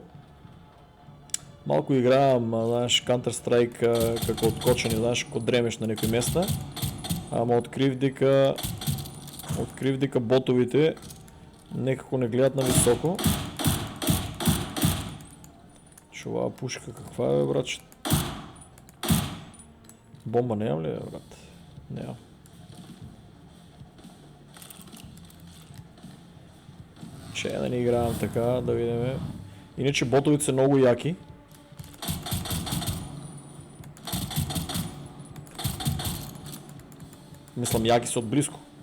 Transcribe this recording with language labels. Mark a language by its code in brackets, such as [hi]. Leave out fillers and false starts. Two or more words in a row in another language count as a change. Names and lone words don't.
[mk] Малку играам, знаеш, Counter Strike како откочени, знаеш, ко дремеш на некои места, ама открив дека ботовите некако не гледат на високо. Шо оваа пушка каква е, бе, братче? [bg] Бомба нямам ли, брат? Нямам. Че да не играем така, да видим. Иначе ботовите са много яки. Мислям, яки са от близко.